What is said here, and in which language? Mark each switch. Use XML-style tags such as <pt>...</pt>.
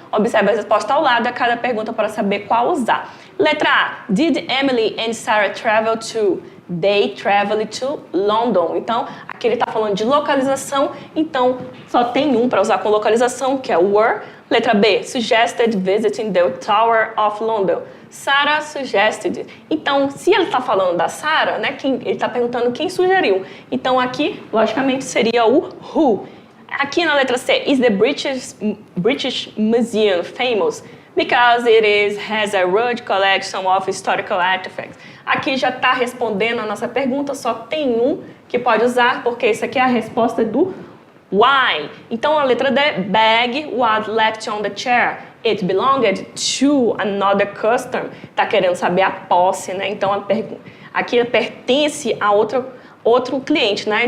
<pt>Observe a resposta ao lado a cada pergunta para saber qual usar. Letra A.</pt> <en>Did Emily and Sarah travel to? They traveled to London.</en> <pt>Então, aqui ele está falando de localização, então só tem um para usar com localização, que é o were. Letra B,</pt> <en>suggested visiting the Tower of London. Sarah suggested.</en> <pt>Então, se ele está falando da Sarah, né, ele está perguntando quem sugeriu. Então, aqui, logicamente, seria o who. Aqui na letra C,</pt> <en>is the British Museum famous? Because it has a large collection of historical artifacts.</en> <pt>Aqui já está respondendo a nossa pergunta, só tem um que pode usar, porque isso aqui é a resposta do why. Então, a letra D,</pt> <en>bag was left on the chair. It belonged to another customer.</en> <pt>Está querendo saber a posse, né? Então, aqui pertence a outro cliente, né?</pt>